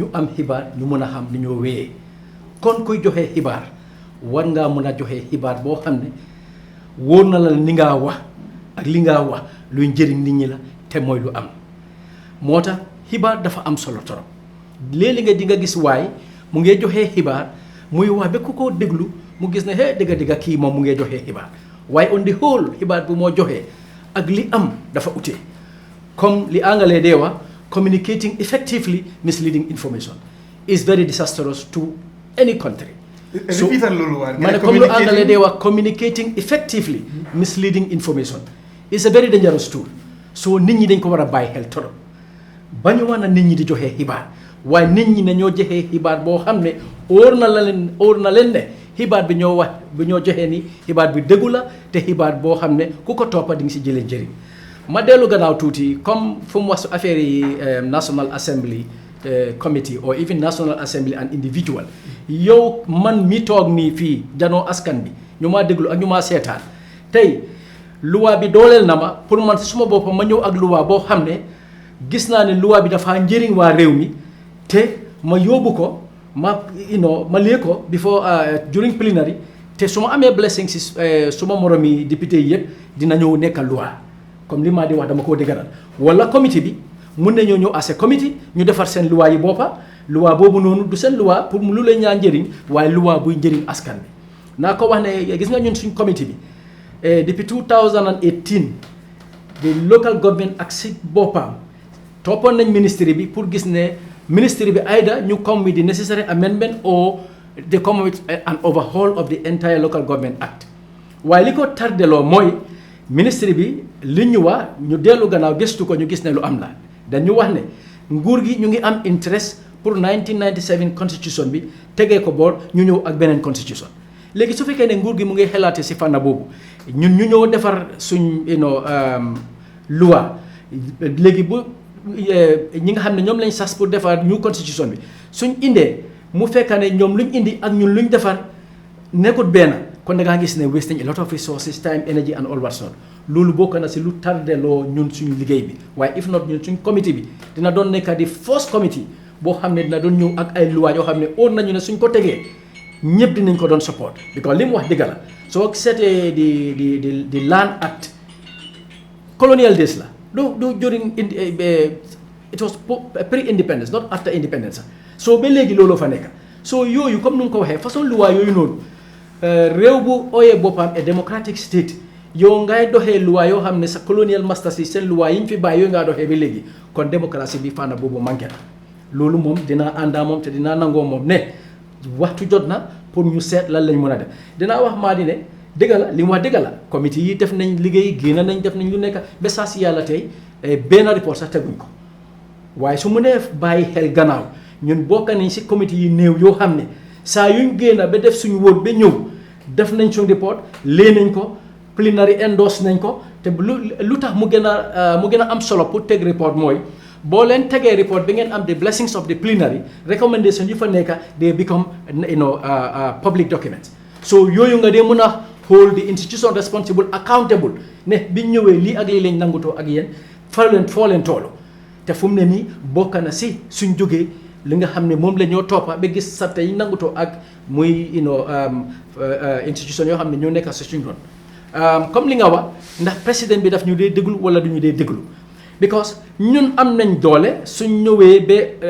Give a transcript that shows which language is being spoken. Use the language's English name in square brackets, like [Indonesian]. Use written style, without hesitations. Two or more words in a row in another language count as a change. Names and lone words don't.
[Wolof] am xibaar ñu mën a xam ni ñoo wéyee kon kuy joxe xibaar war ngaa mën a joxe xibaar boo xam ne wóor na la ni ngaa wax ak li ngaa wax luy njëriñ nit ñi la te mooy lu am moo tax xibaar dafa am solo torop léeg-léeg nga di nga gis waay mu ngee joxe xibaar muy wax ba ku ko déglu mu gis ne dëgga kii moom mu ngee joxe xibaar waaye [English] on the whole [Wolof] xibaar bi moo joxe ak li am dafa ute comme li anglais dee wax [English] communicating effectively misleading information is very disastrous to any country. [Wolof] So, comme lu anglais dee wax [English] communicating effectively misleading information is a very dangerous tool. [Wolof] So nit ñi dañ ko war a bàyyi xel torop bañu wax na nit ñi di joxe xibaar waaye nit ñi ne ñoo joxe xibaar boo xam ne óor na leen ne xibaar bi ñoo wax bi ñoo joxe ni xibaar bi dëggu la te xibaar boo xam ne ku ko toppa di nga si jëlee njëriñ ma dellu gannaaw tuuti comme fu mu wax su affaire yi [English] National Assembly committee or even National Assembly and individual [Wolof] yow man mi toog nii fii janoo askan bi ñu maa déglu ak ñu maa seetaan tey luwaa bi dooleel na ma pour man suma boppam ma ñëw ak luwaa boo xam ne gis naa ne luwaa bi dafa njëriñ waa réew mi te ma yóbbu ko ma lee ko [English] before during plenary [Wolof] te su ma amee blessing si suma moromi député yi yëpp dina ñëw nekk luwaa comme li maa di wax dama koo dëgëral wala comité bi mun nañoo ñëw [English] as a comité [Wolof] ñu defar seen luwaa yi boppa luwaa boobu noonu du seen luwaa pour lu leen ñaa njëriñ waaye luwaa buy njëriñ askan bi naa ko wax ne gis nga ñun suñ comité bi depuis 2018 [English] the local government [Wolof] ak si boppam toppoon nañ ministry bi pour gis ne ministry bi either ñu [English] come with the necessary amendment or they come with an overhaul of the entire local government act [Wolof] waaye li ko tardeloo mooy ministre bi li ñu wax ñu dellu gannaaw gëstu ko ñu gis ne lu am la dañu wax ne nguur gi ñu ngi am interest pour 1997 constitution bi tegee ko boor ñu ñëw ak beneen constitution léegi su fekkee ne nguur gi mu ngi xelaate si fànn boobu ñun ñu ñëw defar suñ loi léegi bu ñi nga xam ne ñoom lañ sas pour defar [English] new constitution [Wolof] bi suñ indee mu fekka ne ñoom luñ indi ak ñun luñ defar nekkut benn kon da ngaa gis ne [English] wasting a lot of resources time energy and all that sort [Wolof] loolu bokk na si lu tardeloo ñun suñu liggéey bi waaye [English] if not [Wolof] ñun suñ committee bi dina doon nekk di [English] first committee [Wolof] boo xam ne dina doon ñëw ak ay loi yoo xam ne óor nañu ne suñ ko tegee ñëpp dinañ ko doon [English] support because [Wolof] li mu wax dëgg la soo seetee di Land Act [English] colonial days [Wolof] la du during [English] it was pre-independence not after independence [Wolof] so ba léegi looloo fa nekk so yooyu comme nu nga ko waxee façon loi yooyu noonu réew bu ooyee boppam et [English] democratic state [Wolof] yow ngay doxee loi yoo xam ne sa [English] colonial masters [Wolof] yi seen loi yi ñu fi bàyyi yooyu ngaa doxee ba léegi kon démocratie bi fànn boobu manqué na loolu moom dinaa àndaa moom te dinaa nangoo moom ne waxtu jot na pour ñu seet lan lañ mën a def dinaa wax maa di ne dëgg la li mu wax dëgg la comité yi def nañ liggéey génn nañ def nañ lu nekk ba saa si yàlla tey benn report sax teguñ ko waaye su mu nee bàyyi xel gannaaw ñun bokk nañ si comité yi néew yoo xam ne saa yuñ génn ba def suñu wóor ba ñëw def nañ suñu report lee nañ ko plenary endorse nañ ko te lu tax mu gën a am solo pour teg report mooy boo leen tegee report bi ngeen am [English] the blessings of the plenary [Wolof] recommendation yi fa nekk [English] they become public documents [Wolof] so yooyu nga dee mën a [English] hold the institution responsible accountable [Wolof] ne biñ ñëwee lii ak lii lañ nangutoo ak yéen foo leen toolu te fu mu ne nii bokk na si suñ jógee li nga xam ne moom la ñoo toppa ba gis sarta yi nangutoo ak muy institution yoo xam ne ñoo nekk si suñ ron comme li nga wax ndax président bi daf ñu dee déglu wala du ñu dee déglu because ñun am nañ doole suñ ñëwee ba